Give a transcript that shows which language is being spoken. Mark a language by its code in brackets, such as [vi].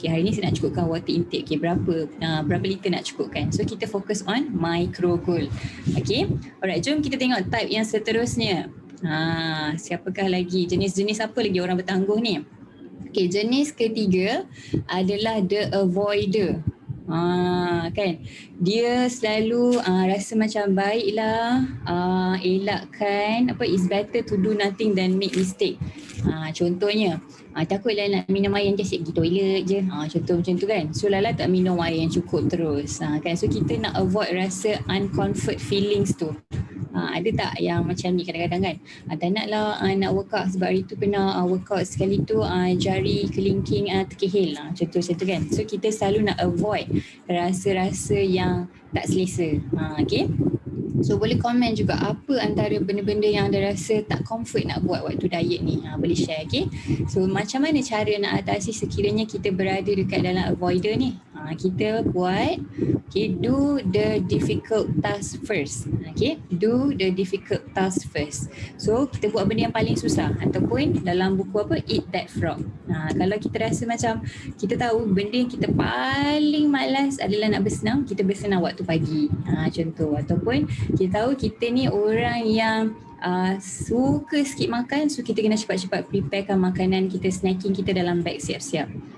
[ms] Okay, hari ni saya nak cukupkan water intake. Okay, berapa liter nak cukupkan. So kita fokus [en] on micro goal. [ms] Okay, alright, jom kita tengok type yang seterusnya. Siapakah lagi? Jenis-jenis apa lagi orang bertangguh ni? Okay, jenis ketiga adalah the avoider. Kan dia selalu rasa macam baiklah elakkan [en] it's better to do nothing than make mistake. [ms] Contohnya takutlah nak minum air yang just pergi toilet je, contoh macam tu kan. So Lala tak minum air yang cukup terus kan. So kita nak avoid rasa uncomfort feelings tu. Ada tak yang macam ni kadang-kadang kan, tak nak lah nak workout sebab hari tu pernah workout sekali tu jari kelingking terkehil, contoh macam tu kan. So kita selalu nak avoid rasa-rasa yang tak selesa. Okay, so boleh komen juga apa antara benda-benda yang anda rasa tak comfort nak buat waktu diet ni, boleh share. Okay, so macam mana cara nak atasi sekiranya kita berada dekat dalam avoider ni? Kita buat [en] do the difficult task first. Okay, do the difficult task first. [ms] So kita buat benda yang paling susah, ataupun dalam buku apa, eat that frog. Kalau kita rasa macam kita tahu benda yang kita paling malas adalah nak bersenam, kita bersenam waktu pagi, contoh. Ataupun kita tahu kita ni orang yang suka sikit makan, so kita kena cepat-cepat preparekan makanan kita, snacking kita dalam beg siap-siap.